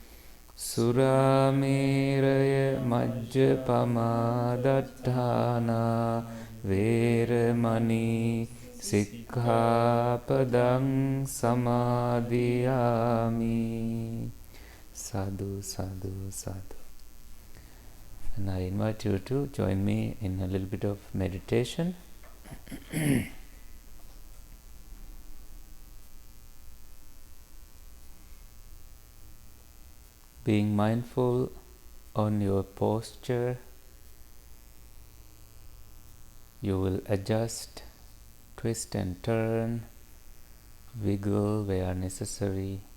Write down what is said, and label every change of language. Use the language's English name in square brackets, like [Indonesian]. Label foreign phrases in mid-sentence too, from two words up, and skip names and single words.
[Pali] Surāmeraya majjapamādātthāna vīramani sikkhapadang samadhiyāmi. Sadhu, sadhu, sadhu. [English] And I invite you to join me in a little bit of meditation. Being mindful on your posture, you will adjust, twist and turn, wiggle where necessary.